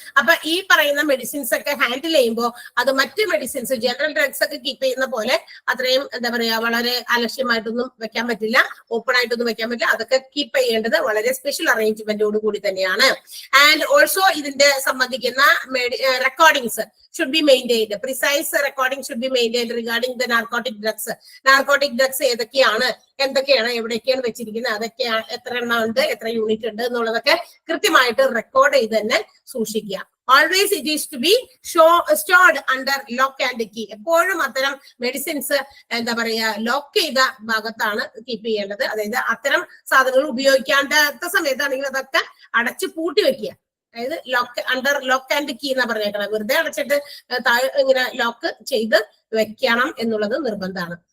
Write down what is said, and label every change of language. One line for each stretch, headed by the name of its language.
Malayalam: അപ്പൊ ഈ പറയുന്ന മെഡിസിൻസ് ഒക്കെ ഹാൻഡിൽ ചെയ്യുമ്പോൾ അത് മറ്റ് മെഡിസിൻസ് ജനറൽ ഡ്രഗ്സ് ഒക്കെ കീപ്പ് ചെയ്യുന്ന പോലെ അത്രയും എന്താ പറയാ വളരെ അലക്ഷ്യമായിട്ടൊന്നും വെക്കാൻ പറ്റില്ല, ഓപ്പൺ ആയിട്ടൊന്നും വെക്കാൻ പറ്റില്ല. അതൊക്കെ കീപ്പ് ചെയ്യേണ്ടത് വളരെ സ്പെഷ്യൽ അറേഞ്ച്മെന്റോട് കൂടി തന്നെയാണ്.
English: and also
Malayalam: ഇതിന്റെ സംബന്ധിക്കുന്ന
English: Recordings should be maintained. Precise recording should be maintained regarding the narcotic drugs.
Malayalam: Narcotic drugs ഏതൊക്കെയാണ്, എന്തൊക്കെയാണ്, എവിടെയൊക്കെയാണ് വെച്ചിരിക്കുന്നത്, അതൊക്കെയാണ്, എത്ര എണ്ണം ഉണ്ട്, എത്ര യൂണിറ്റ് ഉണ്ട് എന്നുള്ളതൊക്കെ കൃത്യമായിട്ട് റെക്കോർഡ് ചെയ്ത് തന്നെ സൂക്ഷിക്കുക.
English: Always it is to be stored under lock and key.
Malayalam: എപ്പോഴും അത്തരം മെഡിസിൻസ് എന്താ പറയാ ലോക്ക് ചെയ്ത ഭാഗത്താണ് കീപ്പ് ചെയ്യേണ്ടത്. അതായത് അത്തരം സാധനങ്ങൾ ഉപയോഗിക്കാത്ത സമയത്താണെങ്കിൽ അതൊക്കെ അടച്ചു പൂട്ടി വെക്കുക. അതായത് അണ്ടർ ലോക്ക് ആൻഡ് കീ എന്നാ പറഞ്ഞേക്കണം. വെറുതെ അടച്ചിട്ട് താഴെ ഇങ്ങനെ ലോക്ക് ചെയ്ത് വെക്കണം എന്നുള്ളത് നിർബന്ധമാണ്.